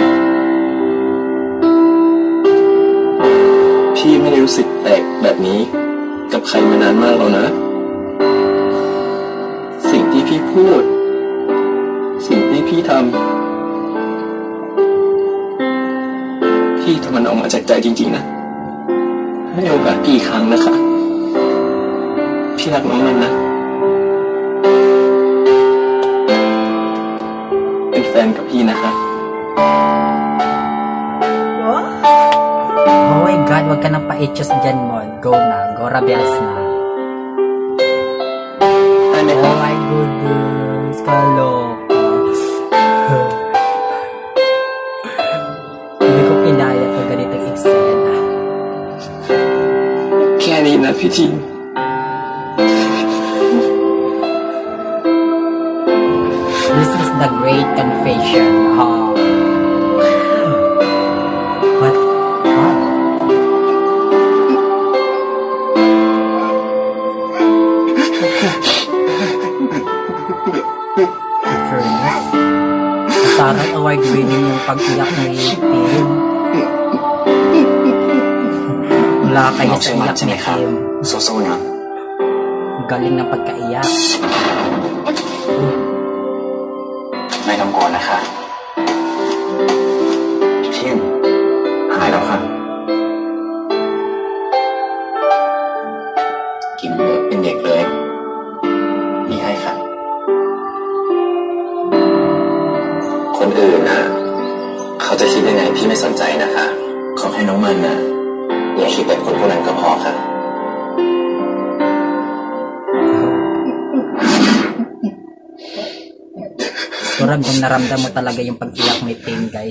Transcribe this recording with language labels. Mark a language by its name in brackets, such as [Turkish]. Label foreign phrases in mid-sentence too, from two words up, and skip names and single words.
[Thai] พี่ไม่ได้รู้สึกแปลกแบบนี้กับใครมานานมากแล้วนะ สิ่งที่พี่พูด สิ่งที่พี่ทำพี่ทำมันออกมาจากใจจริงๆนะให้โอกาสพี่อีกครั้งนะคะ พี่รักน้องมันนะ เป็นแฟนกับพี่นะคะ [English] Oh my God, [Filipino] wag ka nang pa-itchos dyan, Mon. Go na. [English] Go rebels na. [Thai] ได้ไหมค [English] Oh [Thai] รับ [English] my goodness. [Filipino] Kaloka. Hindi ko pinaya ito ganitong eksena. [Thai] แค่นี้นะพี่ทีม [English] This is the great confession. What? Wow. Fairness. [Filipino] Parang award-winning yung pag-iyak ni Tim. Wala kayo sa iyak ni Tim. [Thai] สู้ๆนะ [Filipino] Ang galing ng pagkaiyak. [Thai] ไม่ต้องกลัวนะคะทีมหายแล้วค่ะ กินเยอะเป็นเด็กเลยมีให้ค่ะ คนอื่นนะเขาจะคิดยังไงพี่ไม่สนใจนะคะขอให้น้องมันนะอย่าคิดแบบคนพวกนั้นก็พอค่ะ [Filipino] So, ramdam na ramdam mo talaga yung pag-iyak ni Tim, guys.